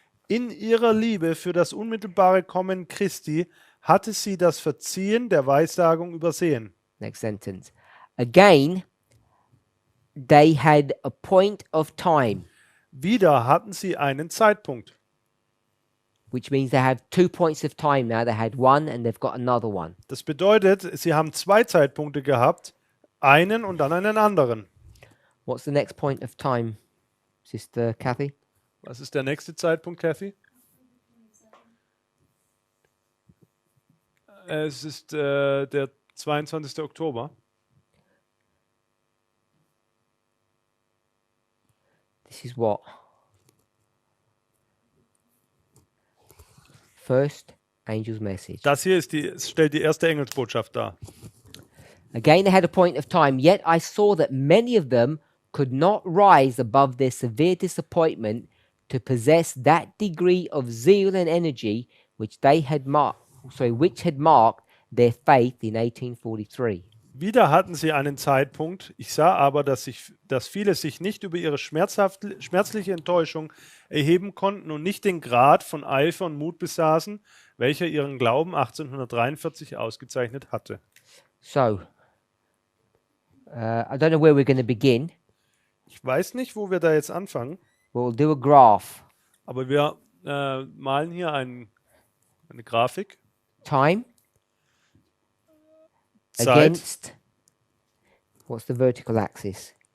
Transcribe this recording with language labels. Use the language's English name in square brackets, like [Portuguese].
[German] In ihrer Liebe für das unmittelbare Kommen Christi hatte sie das Verziehen der Weissagung übersehen. [English] Next sentence. Again, they had a point of time, [German] Wieder hatten sie einen Zeitpunkt. [English] which means they have 2 points of time now. They had one and they've got another one. [German] Das bedeutet, sie haben zwei Zeitpunkte gehabt, einen und dann einen anderen. [English] What's the next point of time, Sister Kathy? [German] Was ist der nächste Zeitpunkt, Kathy? Es ist der 22. Oktober. [English] This is what? First angel's message. [German] Das hier stellt die erste Engelsbotschaft dar. [English] Again, they had a point of time, yet I saw that many of them could not rise above their severe disappointment to possess that degree of zeal and energy which had marked their faith in 1843. [German] Wieder hatten sie einen Zeitpunkt. Ich sah aber, dass viele sich nicht über ihre schmerzliche Enttäuschung erheben konnten und nicht den Grad von Eifer und Mut besaßen, welcher ihren Glauben 1843 ausgezeichnet hatte. [English] So, I don't know where we're going to begin. [German] Ich weiß nicht, wo wir da jetzt anfangen, [English] We'll do a graph. [German] aber wir malen hier eine Grafik. [English] Time [German] Zeit, [English] against, what's the vertical axis?